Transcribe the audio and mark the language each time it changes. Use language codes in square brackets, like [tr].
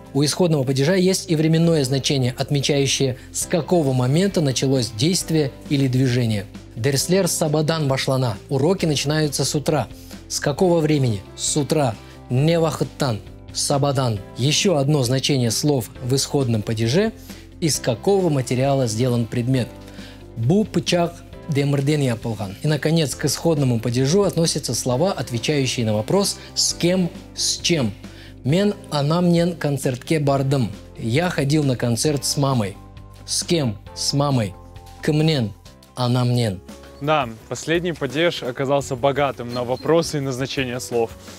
[ru] У исходного падежа есть и временное значение, отмечающее, с какого момента началось действие или движение. [crh] Дерслер сабадан башлана. [ru] Уроки начинаются с утра. С какого времени? С утра. [crh] Невахыттан. Сабадан. [ru] Еще одно значение слов в исходном падеже. Из какого материала сделан предмет? [crh] Бу пычак демірден япылған. [ru] И, наконец, к исходному падежу относятся слова, отвечающие на вопрос «с кем?», «с чем?». [crh] Мен анамнен концертке бардым. [ru] Я ходил на концерт с мамой. С кем? С мамой. [crh] Кымнен. Анамнен. [ru] Да, последний падеж оказался богатым на вопросы и назначение слов.